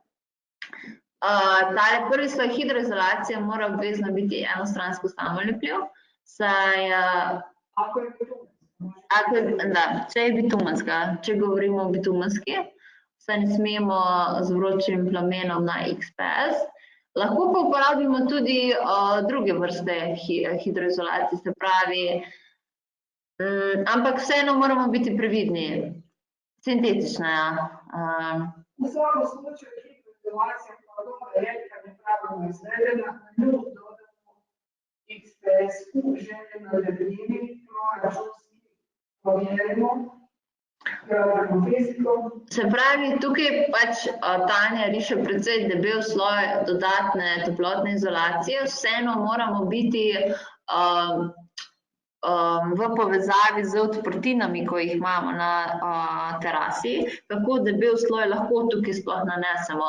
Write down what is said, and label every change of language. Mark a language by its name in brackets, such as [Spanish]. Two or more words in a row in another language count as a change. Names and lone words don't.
[Slovenian] Tale prvi sloj hidroizolacije mora obvezno biti enostransko samolepljiv, saj če je bitumenska, če govorimo o bitumenski, saj ne smemo z vročim plamenom na XPS. Lahko pa uporabimo tudi druge vrste hidroizolacije, se pravi, ampak vseeno moramo biti previdni. Sintetična, [Croatian] U svakom slučaju hidroizolacija koja dobra je kad je pravilno izvedena, nju dodamo XPS u željenoj debljini, proračunski provjerimo, gradimo fizikom. [Slovenian] Se pravi, tukaj pač Tanja riše precej debel sloj dodatne toplotne izolacije, vseeno moramo biti v povezavi z odprtinami, ko jih imamo na terasi, kako debel sloj lahko tukaj sploh nanesemo.